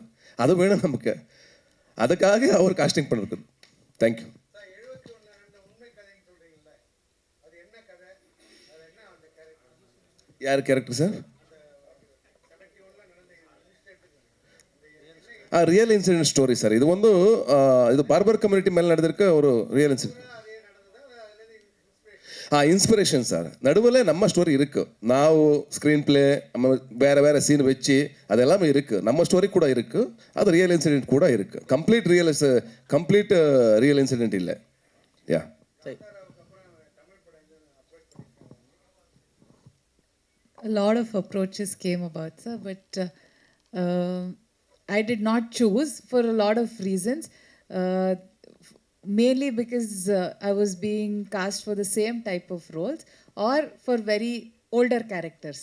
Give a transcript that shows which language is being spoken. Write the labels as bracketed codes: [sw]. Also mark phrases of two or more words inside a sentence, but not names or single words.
[ta] அது வேணும் நமக்கு. அதுக்காக அவர் காஸ்டிங் பண்ணிருக்கு. தேங்க்யூ. யார் கேரக்டர் சார்? [en] real incident story sir. [ta] இது வந்து இது பார்பர் ಕಮ್ಯುನಿಟಿ ಮೇಲೆ ನಡೆದಿருக்க ஒரு [en] real incident. inspiration sir. [ta] நடுவில் நம்ம ஸ்டோரி இருக்கு, ನಾವು [en] screen play [ta] நம்ம வேற சீன் வச்சு அது எல்லாமே இருக்கு. நம்ம ஸ்டோரி கூட இருக்கு, அது [en] real incident [ta] கூட இருக்கு. [en] complete real incident [ta] இல்லை. யா, [en] A lot of approaches came about, sir, but I did not choose for a lot of reasons. Mainly because I was being cast for the same type of roles or for very older characters.